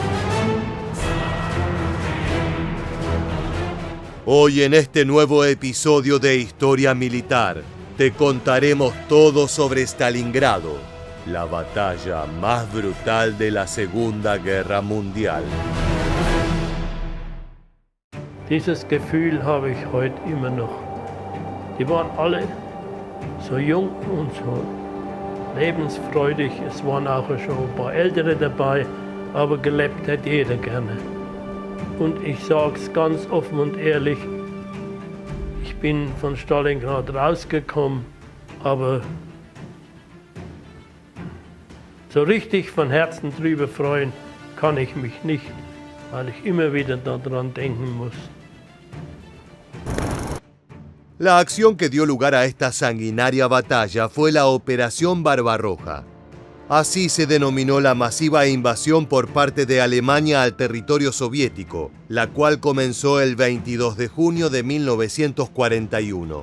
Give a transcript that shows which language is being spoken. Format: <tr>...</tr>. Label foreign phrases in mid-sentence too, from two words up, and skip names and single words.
<es>Hoy, en este nuevo episodio de Historia Militar, te contaremos todo sobre Stalingrado, la batalla más brutal de la Segunda Guerra Mundial.</es> <de>Dieses Gefühl habe ich heute immer noch. Die waren alle so jung und so lebensfreudig. Es waren auch schon ein paar Ältere dabei, aber gelebt hat jeder gerne. Und ich sage es ganz offen und ehrlich, ich bin von Stalingrad rausgekommen, aber so richtig von Herzen drüber freuen kann ich mich nicht, weil ich immer wieder daran denken muss.</de> <es>La acción que dio lugar a esta sanguinaria batalla fue la Operación Barbarroja. Así se denominó la masiva invasión por parte de Alemania al territorio soviético, la cual comenzó el 22 de junio de 1941.</es>